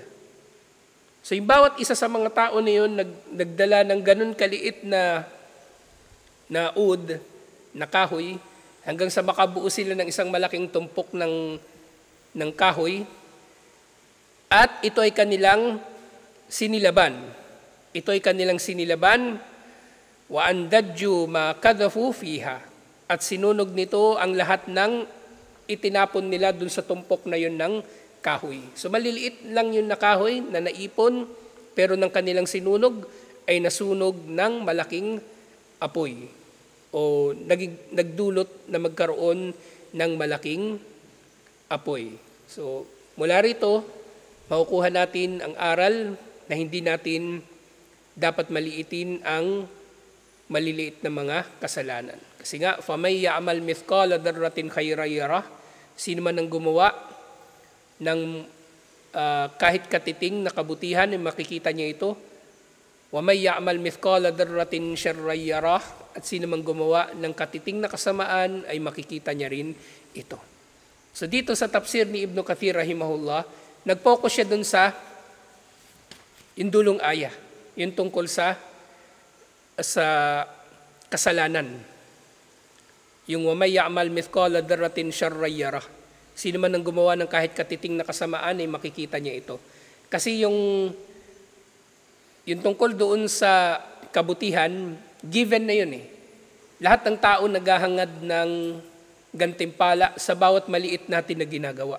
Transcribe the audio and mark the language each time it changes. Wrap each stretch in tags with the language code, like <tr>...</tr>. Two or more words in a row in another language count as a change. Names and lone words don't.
<tl>So yung bawat isa sa mga tao na yun, nagdala ng ganun kaliit na ud, na kahoy, hanggang sa makabuo sila ng isang malaking tumpok ng kahoy, at ito ay kanilang sinilaban. Ito ay kanilang sinilaban,</tl> <ar>وأنضجت ما قذفوا فيها.</ar> <tl>At sinunog nito ang lahat ng itinapon nila dun sa tumpok na yun ng kahoy. So maliliit lang yun na kahoy na naipon, pero ng kanilang sinunog ay nasunog ng malaking apoy. O nagdulot na magkaroon ng malaking apoy. So mula rito, makukuha natin ang aral na hindi natin dapat maliitin ang maliliit na mga kasalanan. Kasi nga,</tl> <ar>فَمَنْ يَعْمَلْ مِثْقَالَ ذَرَّةٍ خَيْرًا يَرَهُ.</ar> <tl>Sino man ang gumawa ng kahit katiting na kabutihan, ay makikita niya ito.</tl> <ar>وَمَنْ يَعْمَلْ مِثْقَالَ ذَرَّةٍ شَرًّا يَرَهُ.</ar> <tl>At sino man gumawa ng katiting na kasamaan, ay makikita niya rin ito. So dito sa tafsir ni Ibn Kathir rahimahullah, nag-focus siya dun sa yung dulong ayah, yung tungkol sa kasalanan.</tl> <ar>Yung وَمَنْ يَعْمَلْ مِثْقَالَ ذَرَّةٍ شَرًّا يَرَهُ.</ar> <tl>Sino man ang gumawa ng kahit katiting na kasamaan, ay makikita niya ito. Kasi yung tungkol doon sa kabutihan, given na yun eh. Lahat ng tao naghahangad ng gantimpala sa bawat maliit natin na ginagawa.</tl>